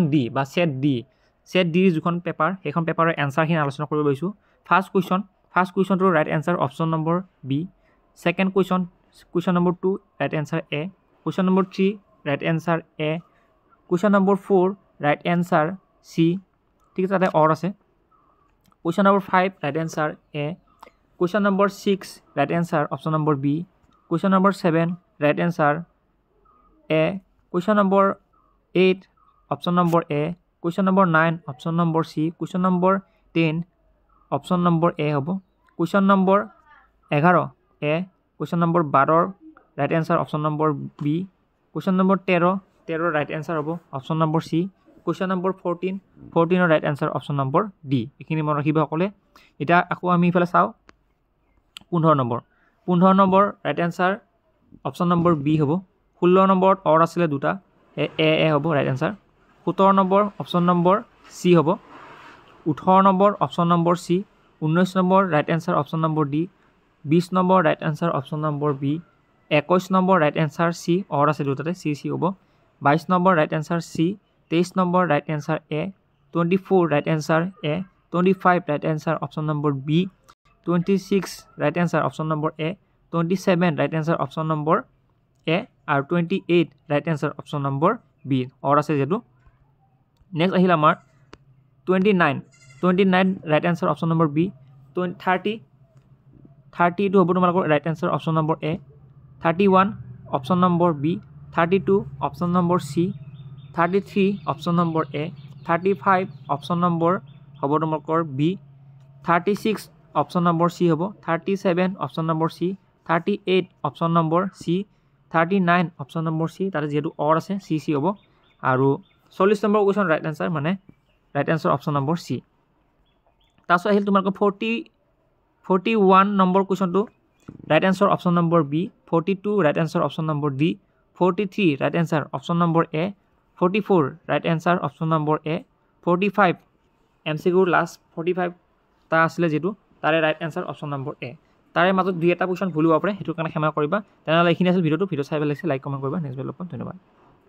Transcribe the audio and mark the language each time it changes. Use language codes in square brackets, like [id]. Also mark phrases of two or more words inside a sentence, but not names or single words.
[as] ডি বা সেট ডি যিখন পেপাৰ সেইখন পেপাৰৰ এনসাৰখিনি আলোচনা কৰিব লৈছোঁ [en] first question right answer option number B second question number 2 right answer A question number 3 right answer A question number 4 right answer C [as] ঠিক আছে তাতে অৰ আছে [en] question number 5 right answer A Question number 6, right answer, option number B. Question number 7, right answer, A. Question number 8, option number A. Question number 9, option number C. Question number 10, option number A. Question number 11, A. Question number 12, right answer, option number B. Question number 13, right answer, option number C. Question number 14, right answer, option number D. [as] এইখিনি মনত ৰাখিব সকলে এটা আকৌ আমি ইফালে চাও 15 নম্বৰ [en] right answer option number B [as] হ'ব 16 নম্বৰত অৰ আছিলে দুটা এ হ'ব [en] right answer 17 number option number C হ'ব 18 number option number C 19 number right answer option number D 20 number right answer option number B 21 number right answer C [as] অৰ আছে দুটাতে সি হ'ব [en] 22 number right answer C 23 number right answer A 24 right answer A 25 right answer option number B 26 right answer option number A 27 right answer option number A আৰু 28 right answer option number B [as] অৰ আছে যেটো নেক্সট আহিল আমাৰ [en] 29 right answer option number B 30 [as] টো হ'ব তোমালোকৰ [en] right answer option number A 31 option number B 32 option number C 33 option number A 35 option number [as] হ'ব তোমালোকৰ [en] B 36 option number C হ'ব 37 option number C 38 option number C 39 option number C [as] তাতে যেটো অৰ আছে [en] C [as] হ'ব আৰু [en] 40 number question right answer mane right answer মানে ৰাইট আনসাৰ option number C [as] তাছত আহিল তোমালোকৰ [en] 41 number question right answer option number B 42 right answer option number D 43 right answer option number A 44 right answer option number A 45 MCQ last 45 [as] তা আসলে যেটো তাৰে [en] right answer option number A [as] তাৰে মাজত দুই এটা কোৱেশ্চন ভুল হ'ব পাৰে হেতু কাৰণে ক্ষমা কৰিবা তেনেহলে এইখিনি আছিল ভিডিঅ চাই ভাল লাগিছে [en] like comment [as] কৰিবা [en] next video' [as] লগ পাম ধন্যবাদ